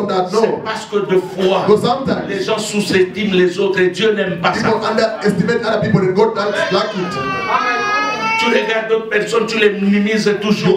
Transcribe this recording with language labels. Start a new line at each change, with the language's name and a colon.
French: C'est parce que de fois les gens sous-estiment les autres et Dieu n'aime pas ça.
English: Underestimate other people and God doesn't like it.
French: Tu regardes d'autres personnes, tu les minimises toujours.